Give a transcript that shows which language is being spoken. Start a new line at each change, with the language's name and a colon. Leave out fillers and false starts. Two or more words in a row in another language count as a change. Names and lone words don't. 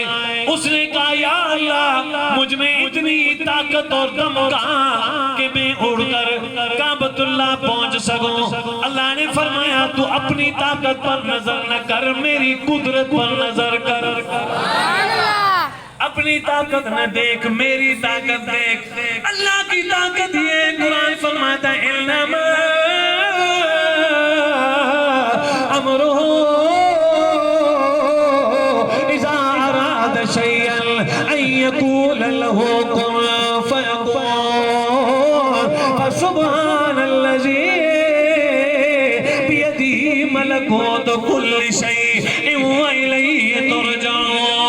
Hindi: उसने कहा या अल्लाह, मुझ में इतनी ताकत और दम कहां कि मैं उड़कर काबतुल्लाह पहुंच सकूं। अल्लाह ने फरमाया तू अपनी ताकत पर नजर न कर, मेरी कुदरत पर नजर कर। अपनी ताकत न देख, मेरी ताकत देख। अल्लाह की ताकत ये कुरान फरमाता है
Arabic: إنما أمره إذا أراد شيئا أن يقول له كن فيكون. فسبحان الذي بيده ملكوت كل شيء وإليه ترجعون.